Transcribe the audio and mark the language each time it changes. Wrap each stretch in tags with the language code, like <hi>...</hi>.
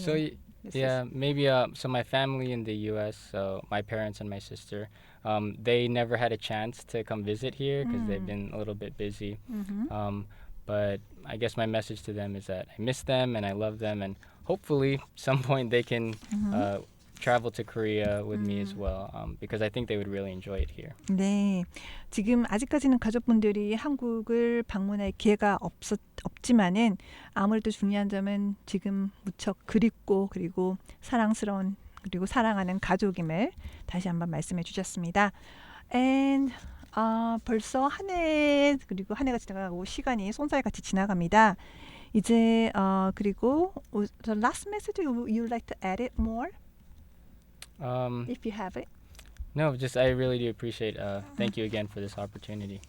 <en>So maybe so my family in the U.S., so my parents and my sister, they never had a chance to come visit here because they've been a little bit busy. But I guess my message to them is that I miss them and I love them, and hopefully some point they can travel to Korea with me as well, because I think they would really enjoy it here.</en> <ko>네, 지금 아직까지는 가족분들이 한국을 방문할 기회가 없지만은 아무래도 중요한 점은 지금 무척 그립고 그리고 사랑스러운 그리고 사랑하는 가족임을 다시 한번 말씀해 주셨습니다. And 벌써 한 해 그리고 한 해가 지나가고 시간이 쏜살같이 지나갑니다. 이제 그리고</ko> <en>the last message you like to add it more? If you have it. No, just I really do appreciate. Thank you again for this opportunity.</en>